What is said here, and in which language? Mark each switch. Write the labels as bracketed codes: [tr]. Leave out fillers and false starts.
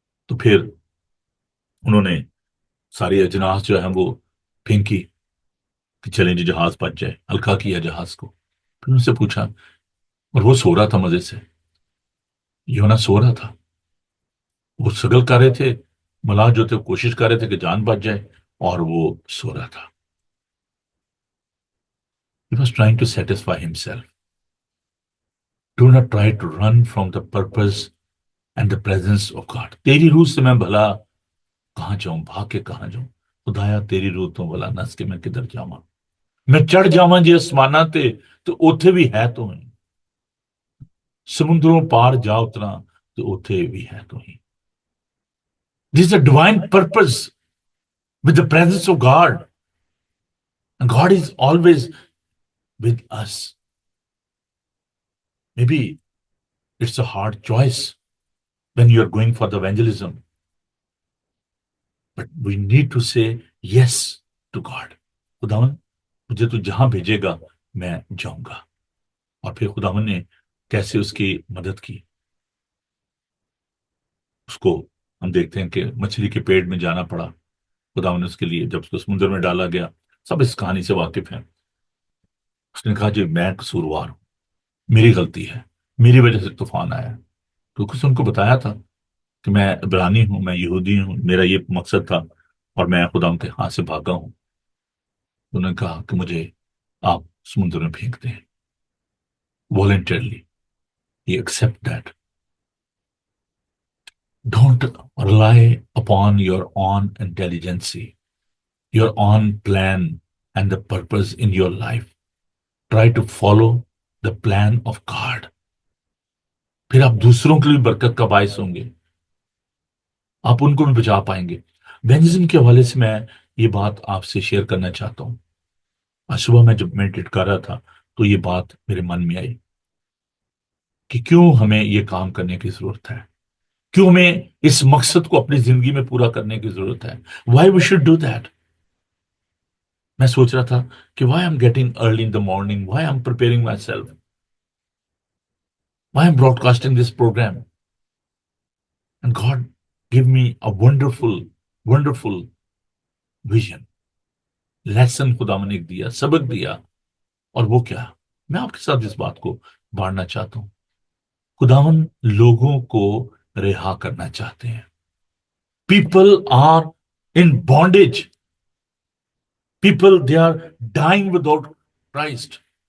[ur] تو پھر انہوں نے ساری اجناس جو ہے وہ پھینکی کہ چلیں جی جہاز بچ جائے، ہلکا کیا جہاز کو. پھر ان سے پوچھا، اور وہ سو رہا تھا مزے سے، یونا سو رہا تھا. وہ سگل کر رہے تھے، ملاح جو تھے کوشش کر رہے تھے کہ جان بچ جائے، اور وہ سو رہا تھا. [en] He was trying to satisfy himself. Do not try to run from the purpose and the presence of God. [ur] تیری روح سے میں بھلا کہاں جاؤں، بھاگ کے کہاں جاؤں. [pa] خدایا تیری روح تو بھلا نس کے میں کدھر جاواں. میں چڑھ جاواں جی آسماناں تے تو اوتھے بھی ہے تو ہی. سمندروں پار جا اترا تو اوتھے بھی ہے تو ہی. [en] This is a divine purpose with the presence of God. And God is always with us. Maybe it's a hard choice when you are going for the evangelism. But we need to say yes to God. [ur] خداون مجھے تو جہاں بھیجے گا میں جاؤں گا. اور پھر خداون نے کیسے اس کی مدد کی. اس کو ہم دیکھتے ہیں کہ مچھلی کے پیٹ میں جانا پڑا خداون نے اس کے لیے. جب اس کو سمندر میں ڈالا گیا، سب اس کہانی سے واقف ہیں. اس نے کہا جی میں قصوروار ہوں، میری غلطی ہے، میری وجہ سے طوفان آیا. تو کچھ ان کو بتایا تھا کہ میں عبرانی ہوں، میں یہودی ہوں، میرا یہ مقصد تھا اور میں خدا ان کے ہاتھ سے بھاگا ہوں. انہوں نے کہا کہ مجھے آپ سمندر میں پھینک دیں voluntarily. [en] He accept that. Don't rely upon your own intelligence, your own plan and the purpose in your life. Try to follow the plan of God. [ur] پھر آپ دوسروں کے لیے برکت کا باعث ہوں گے، آپ ان کو بھی بچا پائیں گے. وینجزم کے حوالے سے میں یہ بات آپ سے شیئر کرنا چاہتا ہوں. آج صبح میں جب میڈیٹیٹ کر رہا تھا تو یہ بات میرے من میں آئی کہ کیوں ہمیں یہ کام کرنے کی ضرورت ہے، کیوں ہمیں اس مقصد کو اپنی زندگی میں پورا کرنے کی ضرورت ہے. [en] Why we should do that. [ur] میں سوچ رہا تھا کہ [en] Why I'm getting early in the morning, why I'm preparing myself, why I'm broadcasting this programme. And God gave me a wonderful wonderful vision. [ur] Lesson خدا نے ایک دیا، سبق دیا. اور وہ کیا، میں آپ کے ساتھ اس بات کو بانٹنا چاہتا ہوں. خداون لوگوں کو رہا کرنا چاہتے ہیں. [en] People are in bondage, people they are dying without Christ.